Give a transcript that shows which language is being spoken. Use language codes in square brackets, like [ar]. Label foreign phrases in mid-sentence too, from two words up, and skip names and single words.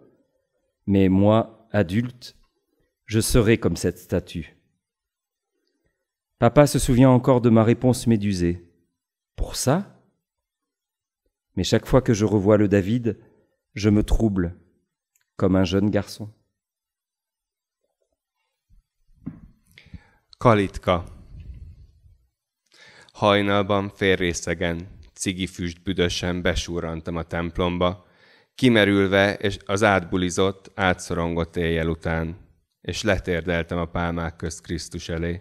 [fr] Mais moi, adulte, je serai comme cette statue. Papa se souvient encore de ma réponse médusée. Pour ça ? Mais chaque fois que je revois le David, je me trouble, comme un jeune garçon. [hu] Kalitka. Hajnalban félrészegen, cigifüst büdösen besúrrantam a templomba, kimerülve és az átbulizott, átszorongott éjjel után, és letérdeltem a pálmák közt Krisztus elé.